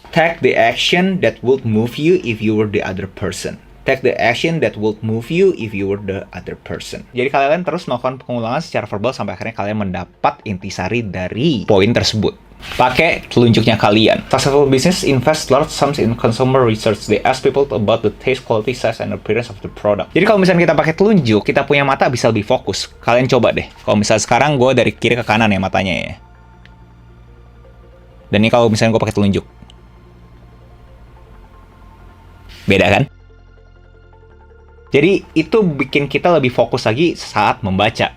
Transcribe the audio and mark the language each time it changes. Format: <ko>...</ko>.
<en>Take the action that would move you if you were the other person. Take the action that would move you if you were the other person.</en> <id>Jadi kalian terus melakukan pengulangan secara verbal sampai akhirnya kalian mendapat intisari dari poin tersebut. Pakai telunjuknya kalian.</id> <en>Successful business invest large sums in consumer research. They ask people about the taste, quality, size, and appearance of the product.</en> <id>Jadi kalau misalnya kita pakai telunjuk, kita punya mata bisa lebih fokus. Kalian coba deh. Kalau misalnya sekarang gue dari kiri ke kanan ya matanya ya. Dan ini kalau misalnya gue pakai telunjuk. Beda kan? Jadi itu bikin kita lebih fokus lagi saat membaca.</id>